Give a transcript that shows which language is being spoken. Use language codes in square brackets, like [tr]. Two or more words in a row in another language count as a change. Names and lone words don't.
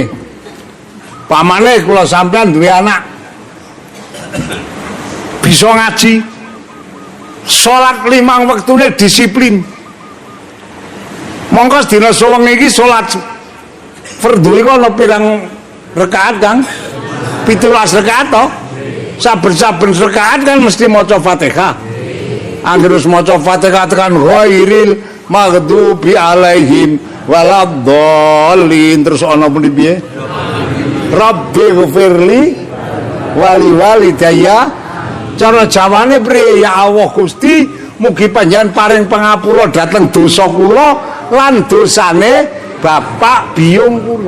[jv] Pamane kula sampean duwe anak bisa ngaji, salat 5 wektune disiplin. Monggo sedina suwengi iki salat fardhu iku ana pirang rakaat, Kang? 17 rakaat to. Saben-saben rakaat kan mesti maca Fatihah. Angger wis maca Fatihah tekan [ar] غير المغضوب عليهم ولا الضالين, [jv] terus ana pundi piye? [ar] رب اغفر لي ولوالدي. [jv] Cara jawane priye? Ya Allah Gusti, mugi panjenengan paring pangapura dhateng dosa kula lan dosane bapak biyung kula.